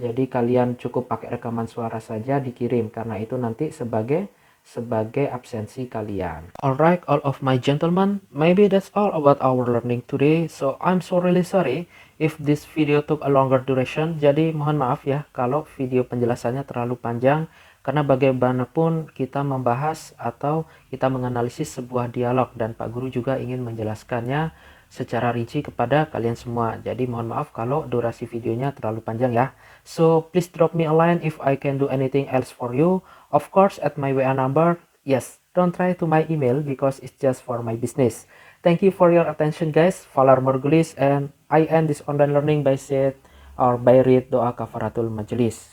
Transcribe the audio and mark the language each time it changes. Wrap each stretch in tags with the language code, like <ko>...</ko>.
<id>Jadi kalian cukup pakai rekaman suara saja dikirim karena itu nanti sebagai absensi kalian.</id> <en>Alright, all of my gentlemen, maybe that's all about our learning today. So I'm so really sorry if this video took a longer duration.</en> <id>Jadi mohon maaf ya kalau video penjelasannya terlalu panjang karena bagaimanapun kita membahas atau kita menganalisis sebuah dialog dan Pak Guru juga ingin menjelaskannya secara rinci kepada kalian semua. Jadi mohon maaf kalau durasi videonya terlalu panjang ya.</id> <en>So please drop me a line if I can do anything else for you. Of course at my WA number. Yes, don't try to my email because it's just for my business. Thank you for your attention guys. Falar Morgulis, and I end this online learning by said or by read doa kafaratul majelis.</en>